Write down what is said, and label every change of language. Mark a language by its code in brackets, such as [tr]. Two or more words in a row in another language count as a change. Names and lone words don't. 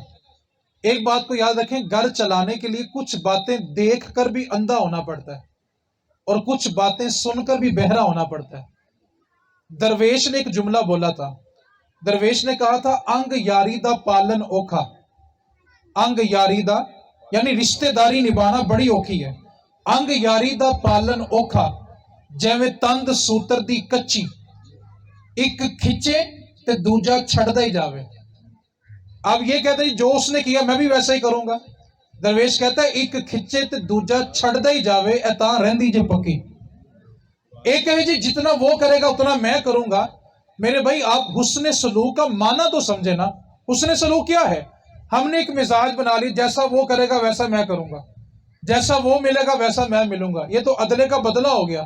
[ur] ایک بات کو یاد رکھیں، گھر چلانے کے لیے کچھ باتیں دیکھ کر بھی اندھا ہونا پڑتا ہے اور کچھ باتیں سن کر بھی بہرا ہونا پڑتا ہے. درویش نے ایک جملہ بولا تھا. درویش نے کہا تھا، [pa] انگ یاری دا پالن اوکھا. انگ یاری دا [ur] یعنی رشتہ داری نبھانا بڑی اوکھی ہے. [pa] انگ یاری دا پالن اوکھا، جیویں تند سوتر دی کچی، ایک کھچے تے دوجا چھڑدا ہی جاوے. [ur] اب یہ کہتے ہیں جو اس نے کیا میں بھی ویسا ہی کروں گا. درویش کہتا ہے، [pa] ایک کھچے تے دوجا چھڑدا ہی جاوے، اے تاں رہندی جے پکی. [ur] ایک کہے جی جتنا وہ کرے گا اتنا میں کروں گا. میرے بھائی، آپ حسن سلوک کا معنی تو سمجھے نا. حسن سلوک کیا ہے؟ ہم نے ایک مزاج بنا لی، جیسا وہ کرے گا ویسا میں کروں گا، جیسا وہ ملے گا ویسا میں ملوں گا. یہ تو عدلے کا بدلہ ہو گیا.